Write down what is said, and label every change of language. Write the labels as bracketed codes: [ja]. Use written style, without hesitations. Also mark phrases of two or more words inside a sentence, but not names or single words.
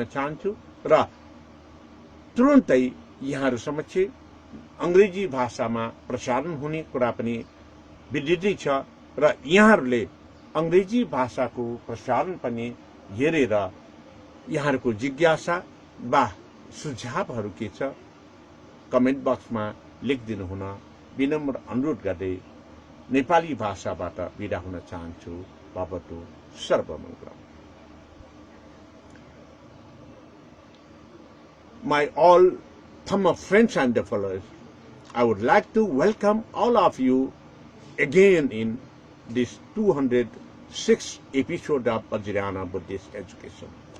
[ne] चाहन्छु र तुरुन्तै यहाँहरू समक्ष अंग्रेजी भाषामा प्रसारण हुने कुरा पनि विदितै छ र यहाँहरूले अंग्रेजी भाषाको प्रसारण पनि हेरेर यहाँहरूको जिज्ञासा वा सुझावहरू के छ [en] comment boxमा [ne] लेखिदिनु हुन विनम्र अनुरोध गर्दै नेपाली भाषाबाट बिदा हुन चाहन्छु। [sa] भवतु सर्वमङ्गलम्। [en] My all Thamma friends and followers, I would like to welcome all of you again in this 206th episode of Vajrayana Buddhist Education.